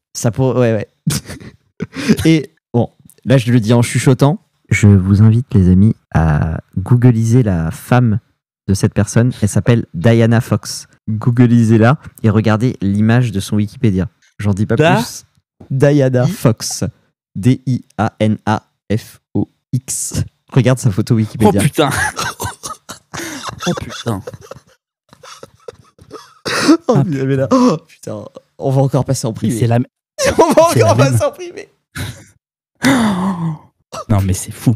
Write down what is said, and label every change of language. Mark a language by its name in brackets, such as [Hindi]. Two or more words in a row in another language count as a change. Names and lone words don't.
[French] Ça pourrait... Ouais. Et bon... Là, je le dis en chuchotant. Je vous invite, les amis, à googliser la femme de cette personne. Elle s'appelle Diana Fox. Googlisez-la et regardez l'image de son Wikipédia. J'en dis pas plus. Diana Fox. D-I-A-N-A-F-O-X. Regarde sa photo Wikipédia. Oh putain. Oh putain. Oh, mais là, oh putain. On va encore passer en privé. C'est la... On va encore passer en privé. Non mais c'est fou.